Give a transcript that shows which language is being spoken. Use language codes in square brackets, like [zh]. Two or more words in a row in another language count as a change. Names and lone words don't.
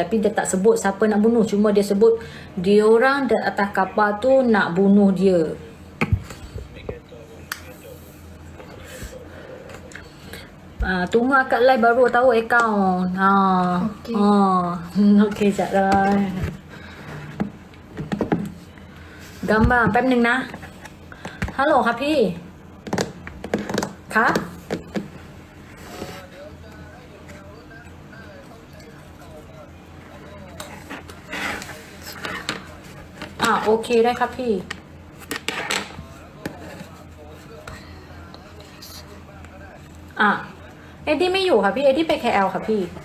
[ms] Tapi dia tak sebut siapa nak bunuh. Cuma dia sebut dia orang di atas kapal tu nak bunuh dia. Tunggu akak live baru tahu akaun. Okey, sekejap lah. Gambar [th] แป๊บนึงนะ ฮัลโหลครับพี่คะโอเคได้ครับพี่เอ็ดดี้ไม่อยู่ค่ะพี่ เอ็ดดี้ไป KL ค่ะพี่